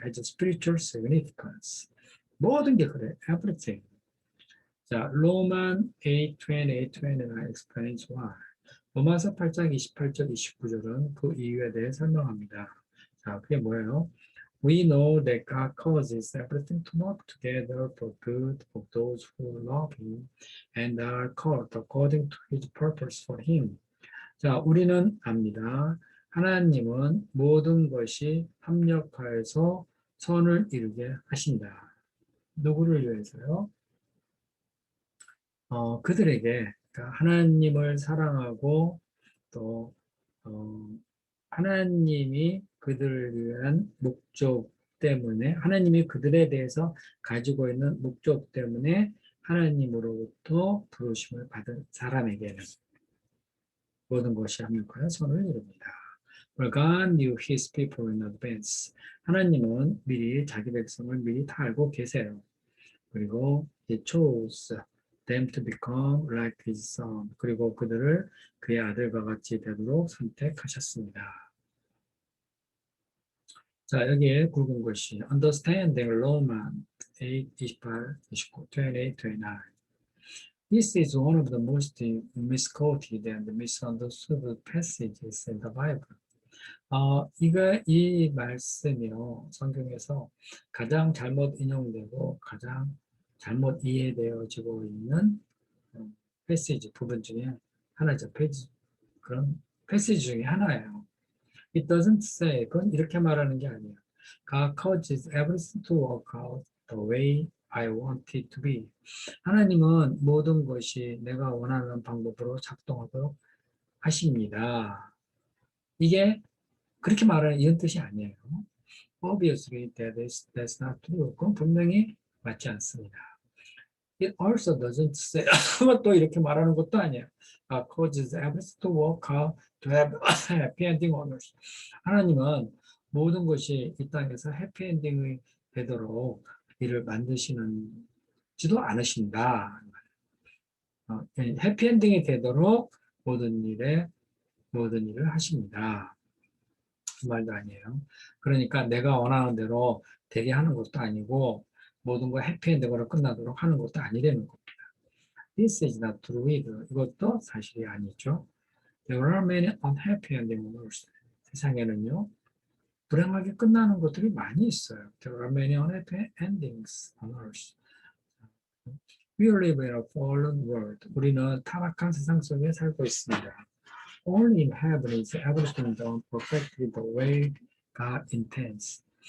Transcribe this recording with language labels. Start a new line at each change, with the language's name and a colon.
English: Has a spiritual significance.
Korean: 모든 게 그래.
English: Everything. 자, 로만 8:28-29 explains why.
Korean: 로마서 8장 28절 29절은 그 이유에 대해 설명합니다. 자, 그게 뭐예요?
English: We know that God causes everything to work together for good of those who love Him and are called according to His purpose for Him.
Korean: 자, 우리는 압니다. 하나님은 모든 것이 합력하여서 선을 이루게 하신다. 누구를 위해서요? 그들에게 그러니까 하나님을 사랑하고 또 하나님이 그들을 위한 목적 때문에 하나님이 그들에 대해서 가지고 있는 목적 때문에 하나님으로부터 부르심을 받은 사람에게는 모든 것이 합력하여 선을 이룹니다.
English: For God knew His people in advance.
Korean: 하나님은 미리 자기 백성을 미리 다 알고 계세요. 그리고
English: He chose them to become like His son.
Korean: 그리고 그들을 그의 아들과 같이 되도록 선택하셨습니다. 자, 여기에 굵은 것이 Understanding Roman 8, 28, 29, 28, 29.
English: This is one of the most misquoted and misunderstood passages in the Bible.
Korean: 이 말씀이요, 성경에서 가장 잘못 인용되고 가장 잘못 이해되어지고 있는 패시지 부분 중에 하나죠. 그런 패시지 중에 하나예요.
English: It doesn't say,
Korean: 그건 이렇게 말하는 게 아니에요.
English: God causes everything to work out the way I want it to be.
Korean: 하나님은 모든 것이 내가 원하는 방법으로 작동하도록 하십니다. 이게 그렇게 말하는 이런 뜻이 아니에요.
English: Obviously, that's not true.
Korean: 그건 분명히 맞지 않습니다.
English: It also doesn't say,
Korean: 또 이렇게 말하는 것도 아니에요.
English: Causes everything to work out to have happy ending on earth.
Korean: 하나님은 모든 것이 이 땅에서 해피엔딩이 되도록 일을 만드시는지도 않으신다. 해피엔딩이 되도록 모든 일을 하십니다. 그 말도 아니에요. 그러니까 내가 원하는 대로 되게 하는 것도 아니고 모든 거 해피엔딩으로 끝나도록 하는 것도 아니라는 겁니다.
English: This is not true either.
Korean: 이것도 사실이 아니죠.
English: There are many unhappy endings.
Korean: 세상에는요, 불행하게 끝나는 것들이 많이 있어요.
English: There are many unhappy endings on earth. We live in a fallen world.
Korean: 우리는 타락한 세상 속에 살고 있습니다.
English: Only in heaven is everything done perfectly the way God intends.